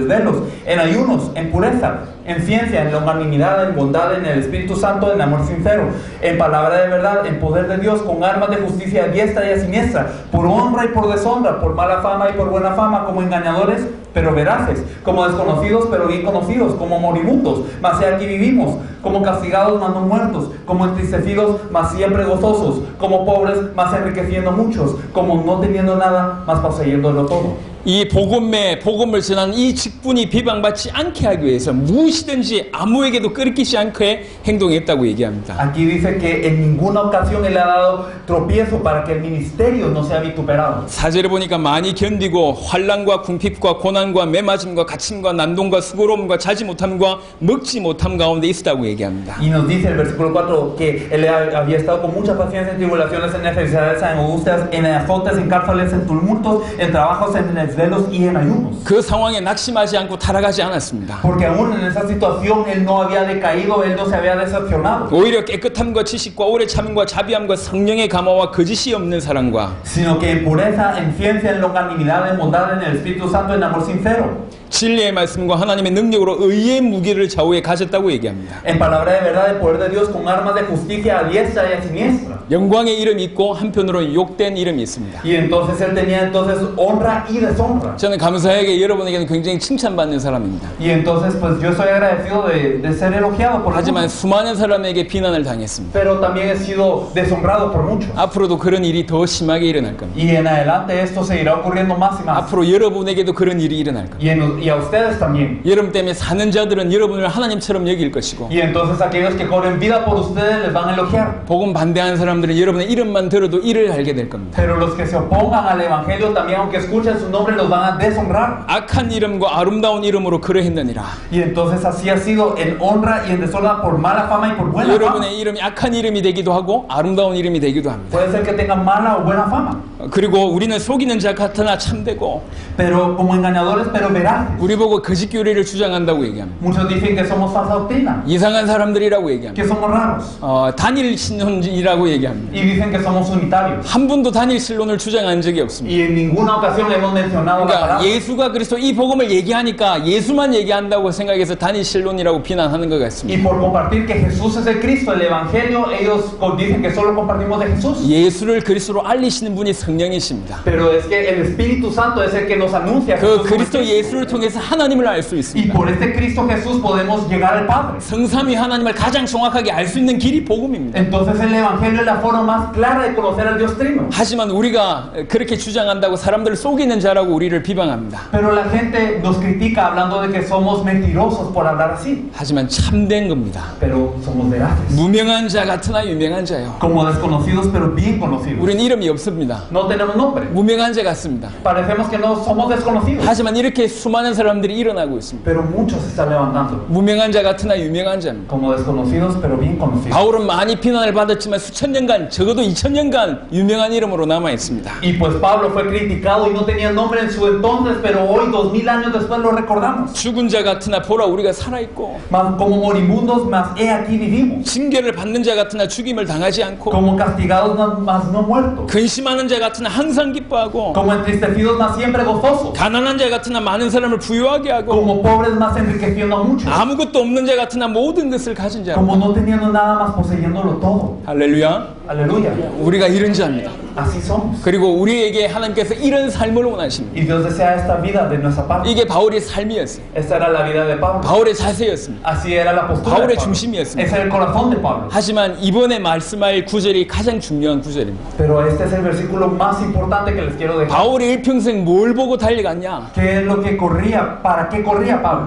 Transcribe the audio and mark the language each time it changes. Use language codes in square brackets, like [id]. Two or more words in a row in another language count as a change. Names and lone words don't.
[es] desvelos, en ayunos, en pureza, en ciencia, en longanimidad, en bondad, en el Espíritu Santo, en amor sincero, en palabra de verdad, en poder de Dios, con armas de justicia a diestra y a siniestra, por honra y por deshonra, por mala fama y por buena fama, como engañadores, pero veraces, como desconocidos, pero bien conocidos, como moribundos, mas he aquí vivimos, como castigados, mas no muertos, como entristecidos, mas siempre gozosos, como pobres, mas enriqueciendo muchos, como no teniendo nada, mas poseyéndolo todo. [ko] 이 복음을 전하는 이 직분이 비방받지 않게 하기 위해서 무엇이든지 아무에게도 끄리끼지 않게 행동했다고 얘기합니다. [es] Aquí dice que en ninguna ocasión él ha dado tropiezo para que el ministerio no sea vituperado. [ko] 4절에 보니까 많이 견디고 환난과 궁핍과 고난과 매맞음과 갇힘과 난동과 수고로움과 자지 못함과 먹지 못함 가운데 있었다고 얘기합니다. [es] Y nos dice el versículo 4 que él había estado con mucha paciencia en tribulaciones, en necesidades, en angustias, en azotes, en cárceles, en tumultos, en trabajos, en desvelos y en ayunos. [ko] 그 상황에 낙심하지 않고 타락하지 않았습니다. [es] Porque aún en esa situación él no había decaído, él no se había decepcionado. [ko] 오히려 깨끗함과 지식과 오래 참음과 자비함과 성령의 감화와 거짓이 없는 사랑과 [es] Sino que en pureza, en ciencia, en longanimidad, en bondad, en el Espíritu Santo, en amor sincero. [ko] 진리의 말씀과 하나님의 능력으로 의의 무기를 좌우에 가졌다고 얘기합니다. [es] En palabra de verdad, el poder de Dios con armas de justicia a diestra y a siniestra. [ko] 영광의 이름이 있고 한편으로 욕된 i름이 있습니다. [es] Y entonces él tenía entonces honra y deshonra. [ko] 저는 감사하게 여러분에게는 굉장히 칭찬받는 사람입니다. [es] Y entonces pues yo estoy agradecido de ser elogiado por [ko] 하지만 [es] algunos. [ko] 수많은 사람에게 비난을 당했습니다. [es] Pero también he sido deshonrado por muchos. [ko] 앞으로도 그런 일이 더 심하게 일어날 겁니다. [es] Y en adelante esto seguirá ocurriendo más y más. [ko] 앞으로 여러분에게도 그런 일이 일어날 겁니다. [es] Y a ustedes también. [ko] 여러분 때문에 사는 자들은 여러분을 하나님처럼 여길 것이고 [es] Y entonces aquellos que corren vida por ustedes les van a elogiar. [ko] 복음 반대하는 사람들은 여러분의 이름만 들어도 이를 알게 될 겁니다. [es] Pero los que se opongan al evangelio también, aunque escuchen su nombre, los van a deshonrar. [ko] 악한 이름과 아름다운 이름으로 그러했느니라. [es] Y entonces así ha sido en honra y en deshonra por mala fama y por buena fama. [ko] 여러분의 이름이 악한 이름이 되기도 하고 아름다운 이름이 되기도 합니다. [es] Puede ser que tengan mala o buena fama. [ko] 그리고 우리는 속이는 자 같으나 참되고 [es] Pero como engañadores, pero veraces. [ko] 우리 보고 거짓 교리를 주장한다고 얘기합니다. [es] Muchos dicen que somos falsa doctrina, [ko] 이상한 사람들이라고 얘기합니다. [es] que somos raros. [ko] 단일 신론이라고 얘기합니다. [es] Y dicen que somos unitarios. [ko] 한 번도 단일 신론을 주장한 적이 없습니다. [es] Y en ninguna ocasión hemos mencionado la [ko] 그러니까 [es] palabra. [ko] 예수가 그리스도 이 복음을 얘기하니까 예수만 얘기한다고 생각해서 단일 신론이라고 비난하는 것 [es] Y [ko] 같습니다. [es] por compartir que Jesús es el Cristo, el Evangelio, ellos dicen que solo compartimos de Jesús. [ko] 예수를 그리스도로 알리시는 분이 서 성령이십니다. [es] Pero es que el Espíritu Santo es el que nos anuncia a [ko] 그 [es] Jesús como [ko] 그리스도 [es] Cristo. [ko] 예수를 통해서 하나님을 알 수 [es] Y [ko] 있습니다. [es] por este Cristo Jesús podemos llegar al Padre. [ko] 성삼위 하나님을 가장 정확하게 알 수 있는 길이 복음입니다. [es] Entonces el Evangelio es la forma más clara de conocer al Dios Trino. [ko] 하지만 우리가 그렇게 주장한다고 사람들을 속이는 자라고 우리를 비방합니다. [es] Pero la gente nos critica hablando de que somos mentirosos por hablar así. [ko] 하지만 참된 겁니다. [es] Pero somos veraces. [ko] 무명한 자 같으나 유명한 자요. [es] Como desconocidos pero bien conocidos. [ko] 우리는 이름이 없습니다. [es] No tenemos nombre. [ko] 무명한 자 같습니다. [es] Parecemos que no somos desconocidos. [ko] 하지만 이렇게 수많은 사람들이 일어나고 있습니다. [es] Pero muchos se están levantando. [ko] 무명한 자 같으나 유명한 자입니다. [es] Como desconocidos pero bien conocidos. [ko] 바울은 많이 비난을 받았지만 수천 년간, 적어도 2000년간 유명한 이름으로 남아 있습니다. [es] Y pues Pablo fue criticado y no tenía nombre en su entonces, pero hoy 2000 años después lo recordamos. [ko] 죽은 자 같으나 보라 우리가 살아있고, [es] Mas como moribundos, mas he aquí vivimos. [ko] 징계를 받는 자 같으나 죽임을 당하지 않고, [es] Como castigados, mas no muertos. [ko] 근심하는 자 같으나 항상 기뻐하고, [es] Como entristecidos, mas siempre gozosos. [ko] 가난한 자 같으나 많은 사람을 부유하게 하고, [es] Como pobres, mas enriqueciendo a muchos. [ko] 아무것도 없는 자 같으나 모든 것을 가진 자. [es] Como no teniendo nada, mas poseyéndolo todo. [ko] 할렐루야. [es] Aleluya. [ko] 우리가 이런 자입니다. [es] Así somos. [ko] 그리고 우리에게 하나님께서 이런 삶을 원하십니다. [es] Y Dios desea esta vida de nuestra parte. [ko] 이게 바울의 삶이었어요. [es] Esta era la vida de Pablo. [ko] 바울의 자세였습니다. [es] Así era la postura de [ko] 바울의 [es] Pablo. [ko] 중심이었습니다. [es] Ese era el corazón de Pablo. [ko] 하지만 이번에 말씀할 구절이 가장 중요한 구절입니다. [es] Pero este es el versículo más importante que les quiero dejar. [ko] 바울이 일평생 뭘 보고 달려갔냐? [es] ¿Qué es lo que corría? ¿Para qué corría Pablo?